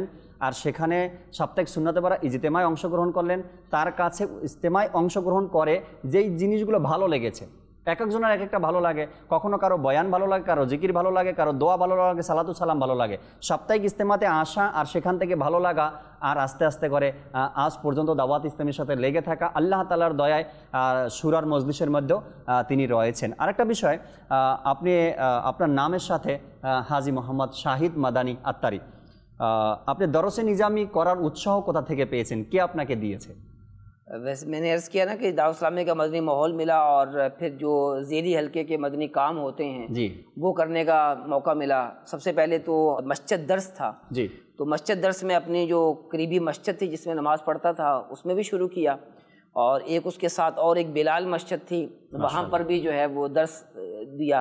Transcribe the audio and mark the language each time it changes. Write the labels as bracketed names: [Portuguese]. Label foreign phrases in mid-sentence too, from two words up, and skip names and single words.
[Bangla] আর সেখানে সাপ্তাহিক সুন্নতে ভরা ইজতেমায় অংশগ্রহণ করলেন, তার কাছে ইজতেমায় অংশগ্রহণ করে যেই জিনিসগুলো ভালো লেগেছে, এক একজনের এক একটা ভালো লাগে, কখনো কারো বয়ান ভালো লাগে, কারো জিকির ভালো লাগে, কারো দোয়া ভালো লাগে, সালাতু সালাম ভালো লাগে, সাপ্তাহিক ইজতেমাতে আসা আর সেখান থেকে ভালো লাগা আর আস্তে আস্তে করে আজ পর্যন্ত দাওয়াত ইসলামের সাথে লেগে থাকা, আল্লাহ তাআলার দয়ায় শুরার মজলিসের মধ্যেও তিনি রয়েছেন। আরেকটা বিষয়, আপনি আপনার নামের সাথে হাজী মোহাম্মদ শাহিদ মাদানী আত্তারি, আপনি দরসে নিজামি করার উৎসাহ কোথা থেকে পেয়েছেন, কে আপনাকে দিয়েছে? [Urdu] ویسے میں نے عرض کیا نا کہ دعوت اسلامی کا مدنی ماحول ملا اور پھر جو ذیلی حلقے کے مدنی کام ہوتے ہیں وہ کرنے کا موقع ملا. سب سے پہلے تو مسجد درس تھا تو مسجد درس میں اپنی جو قریبی مسجد تھی جس میں نماز پڑھتا تھا اس میں بھی شروع کیا اور ایک اس کے ساتھ اور ایک بلال مسجد تھی وہاں پر بھی جو ہے وہ درس دیا.